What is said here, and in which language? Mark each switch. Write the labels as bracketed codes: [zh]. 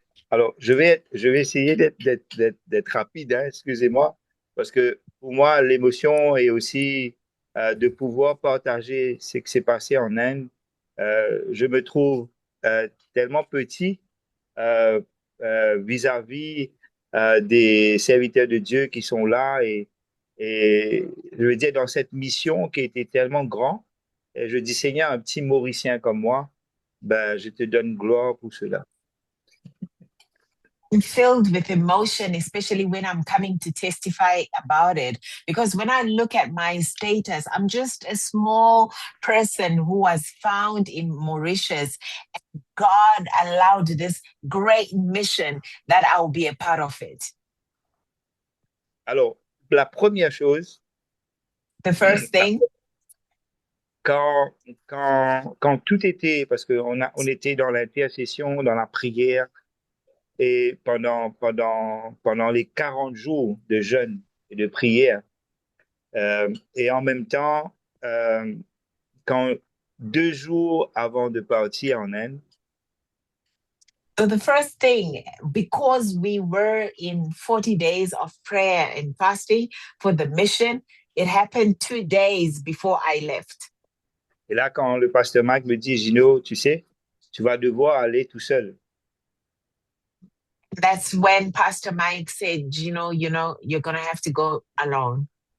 [fr] Alors, je vais essayer d'être rapide, hein, excusez-moi, parce que pour moi, l'émotion est aussi de pouvoir partager ce qui s'est passé en Inde. Je me trouve tellement petit vis-à-vis des serviteurs de Dieu qui sont là et je veux dire, dans cette mission qui était tellement grande, et je dis, Seigneur, un petit Mauricien comme moi, ben, je te donne gloire pour cela. [en] I'm filled with emotion, especially when I'm coming to testify about it. Because when I look at my status, I'm just a small person who was found in Mauritius. And God allowed this great mission that I'll be a part of it. [fr] Alors, la première chose, [en] the first thing, [fr] quand tout était, parce qu'on était dans l'intercession, dans la prière, et pendant les 40 jours de jeûne et de prière, et en même temps, quand 2 jours avant de partir en Inde, [en] so the first thing, because we were in 40 days of prayer and fasting for the mission, it happened 2 days before I left. [fr] Et là, quand le pasteur Mike me dit, Gino, tu sais, tu vas devoir aller tout seul. [en] That's when Pastor Mike said, Gino, you're going to have to go alone.